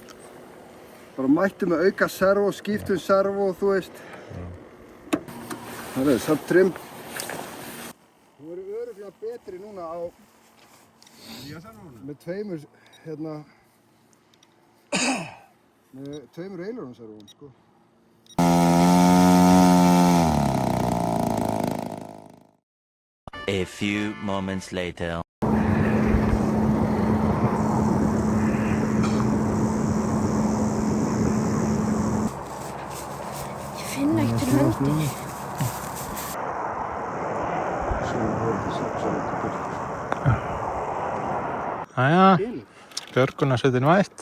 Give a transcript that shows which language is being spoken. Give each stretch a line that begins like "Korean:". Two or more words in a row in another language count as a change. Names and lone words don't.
Icelandic: Bara mættu með auka servo, skiptum servo, þú veist. Það er samt trim. Þú verður örugglega betri núna á Nýja servónu? með tveimur, með tveimur eilurum servóum, sko.
English: A few moments later.
Icelandic: Ég finn ekkert höndinni. Jæja, björgunarsveitin mætt.